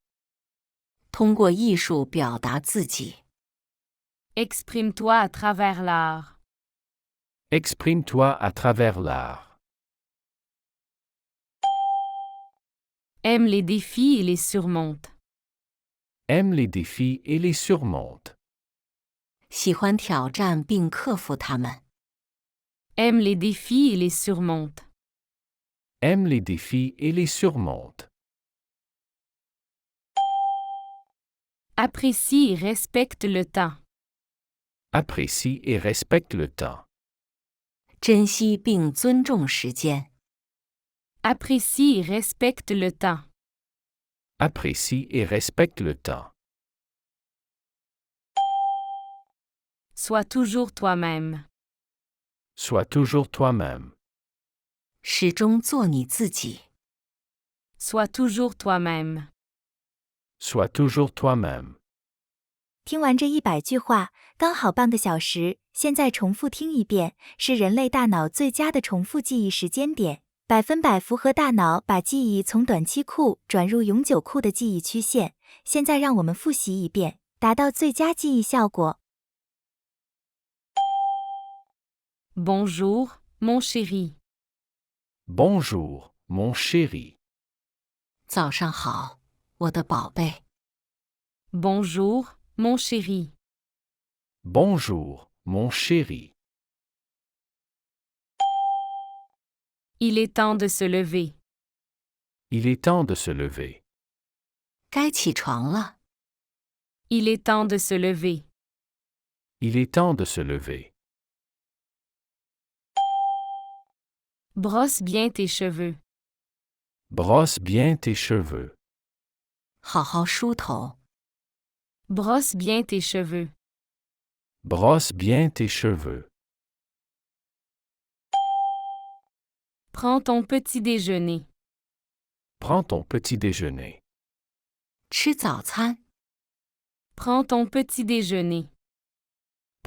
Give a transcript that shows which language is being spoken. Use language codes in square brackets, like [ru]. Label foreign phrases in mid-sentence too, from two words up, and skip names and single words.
[zh] 通过艺术表达自己。 [fr] Exprime-toi à travers l'art. Exprime-toi à travers l'art. Aime les défis et les surmonte. Aime les défis et les surmonte. [zh] 喜欢挑战并克服它们。 [fr] Aime les défis et les surmonte. Aime les défis et les surmonte. Apprécie et respecte le temps. Apprécie et respecte le temps. [zh] 珍惜并尊重时间。 [fr] Apprécie et respecte le temps. Apprécie et respecte le temps. Sois toujours toi-même. Sois toujours toi-même. [zh] 始终做你自己。 [fr] Sois toujours toi-même. Sois toujours toi-même. [zh] 听完这100句话，刚好半个小时，现在重复听一遍，是人类大脑最佳的重复记忆时间点，100%符合大脑把记忆从短期库转入永久库的记忆曲线。现在让我们复习一遍，达到最佳记忆效果。 [fr] Bonjour, mon chéri. Bonjour, mon chéri. [zh] 早上好，我的宝贝。 [fr] Bonjour, mon chéri. Bonjour, mon chéri. Il est temps de se lever. Il est temps de se lever. [zh] 该起床了。 [fr] Il est temps de se lever. Il est temps de se lever. Brosse bien tes cheveux. Brosse bien tes cheveux. [zh] 好好梳头。 [fr] Brosse bien tes cheveux. Brosse bien tes cheveux. Prends ton petit déjeuner. Prends ton petit déjeuner. [zh] 吃早餐。 [fr] Prends ton petit déjeuner.